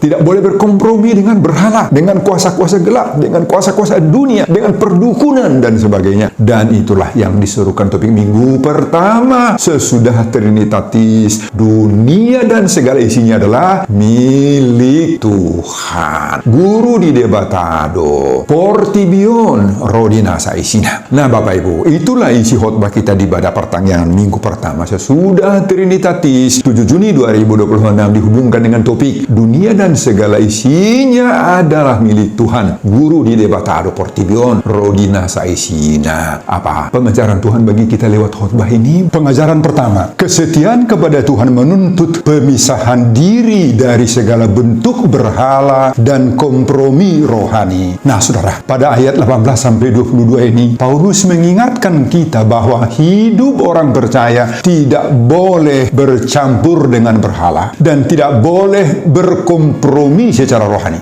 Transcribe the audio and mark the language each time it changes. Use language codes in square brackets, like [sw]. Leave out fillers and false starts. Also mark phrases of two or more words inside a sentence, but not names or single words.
[id] Tidak boleh berkompromi dengan berhala, dengan kuasa-kuasa gelap, dengan kuasa-kuasa dunia, dengan perdukunan dan sebagainya. Dan itulah yang diserukan topik minggu pertama sesudah Trinitatis. Dunia dan segala isinya adalah milik Tuhan. [bbc] Guru di debatado, portibion, rodina saisina. [id] Nah Bapak Ibu, itulah isi khotbah kita di ibadah pertanyaan minggu pertama sesudah Trinitatis 7 Juni 2026, dihubungkan dengan topik dunia dan segala isinya adalah milik Tuhan. [bbc] Guru di debatado, portibion, rodina saisina. [id] Apa pengajaran Tuhan bagi kita lewat khotbah ini? Pengajaran pertama, kesetiaan kepada Tuhan menuntut pemisahan diri dari segala bentuk berhala dan kompromi rohani. Nah saudara, pada ayat 18-22 ini Paulus mengingatkan kita bahwa hidup orang percaya tidak boleh bercampur dengan berhala dan tidak boleh berkompromi secara rohani.